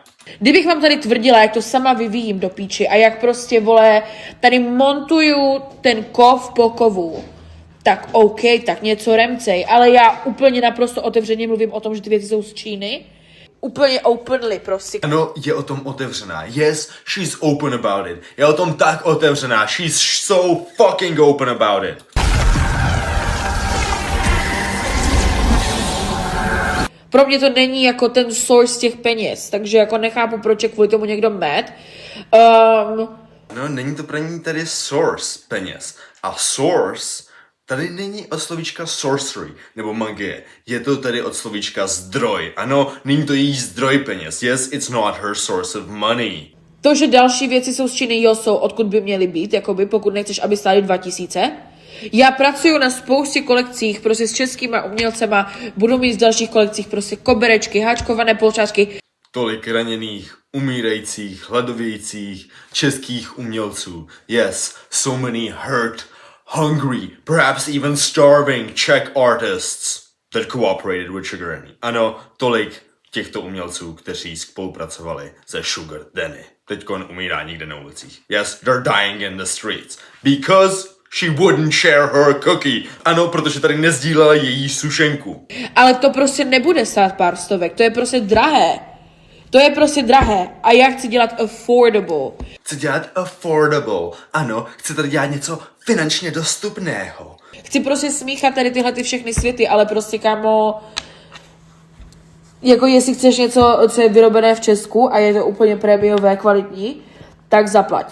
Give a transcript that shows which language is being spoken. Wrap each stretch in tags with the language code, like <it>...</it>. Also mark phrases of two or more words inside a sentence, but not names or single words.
<cs>Kdybych vám tady tvrdila, jak to sama vyvíjím do píči a jak prostě, vole, tady montuju ten kov po kovu, tak OK, tak něco remcej, ale já úplně naprosto otevřeně mluvím o tom, že ty věci jsou z Číny. Úplně openly prostě. Ano, je o tom otevřená.</cs> <en>Yes, she's open about it.</en> <cs>Je o tom tak otevřená.</cs> <en>She's so fucking open about it.</en> <cs>Pro mě to není jako ten source těch peněz, takže jako nechápu, proč je kvůli tomu někdo mad. No, není to pro ní tady source peněz. A source tady není od slovíčka sorcery nebo magie. Je to tady od slovíčka zdroj. Ano, není to její zdroj peněz.</cs> <en>Yes, it's not her source of money.</en> <cs>To, že další věci jsou z Číny, jo, jsou odkud by měly být, jakoby, pokud nechceš, aby stály 2000. Já pracuju na spoustě kolekcích prostě s českýma umělcema, budu mít v dalších kolekcích prostě koberečky, háčkované polčáčky. Tolik raněných, umírajících, hladovějících českých umělců.</cs> <en>Yes, so many hurt, hungry, perhaps even starving Czech artists that cooperated with Sugar Daddy.</en> <cs>Ano, tolik těchto umělců, kteří spolupracovali se Sugar Danny. Teďkon umírá někde na ulicích.</cs> <en>Yes, they're dying in the streets. Because she wouldn't share her cookie.</en> <cs>Ano, protože tady nezdílela její sušenku. Ale to prostě nebude stát pár stovek, to je prostě drahé. To je prostě drahé a já chci dělat affordable. Chci dělat affordable. Ano, chci tady dělat něco finančně dostupného. Chci prostě smíchat tady tyhle ty všechny světy, ale prostě kámo, jako jestli chceš něco, co je vyrobené v Česku a je to úplně prémiové, kvalitní, tak zaplať.</cs>